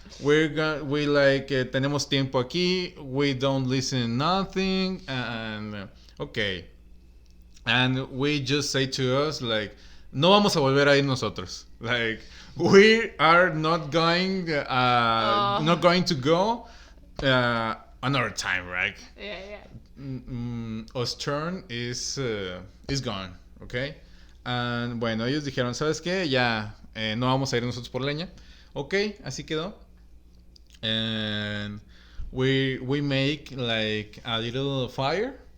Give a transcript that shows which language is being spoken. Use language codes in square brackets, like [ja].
[en] We like [es] tenemos tiempo aquí. [en] We don't listen nothing, and okay. And we just say to us, like, [es] no vamos a volver a ir nosotros. [en] Like, we are not going to go another time, right? Yeah. Us turn is gone, okay? [es] And bueno, ellos dijeron, ¿sabes qué? Ya no vamos a ir nosotros por leña. Okay, así quedó. [en] And we make like a little fire.